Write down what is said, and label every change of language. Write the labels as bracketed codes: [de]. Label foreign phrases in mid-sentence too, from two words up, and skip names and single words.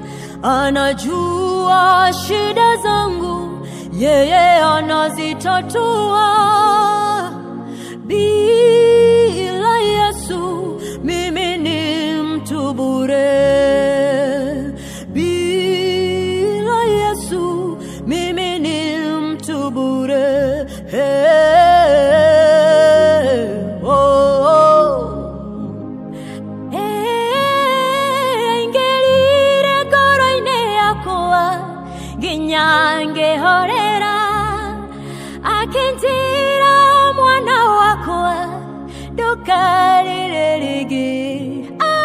[sw] Anajua shida zangu, yeye anazitatua. Bila Yesu mimi ni mtu bure. Bila Yesu mimi ni mtu bure. [kuj] Ingelire koroine yakoa ginyange horera, akintira mwana wakoa dokarire ligi.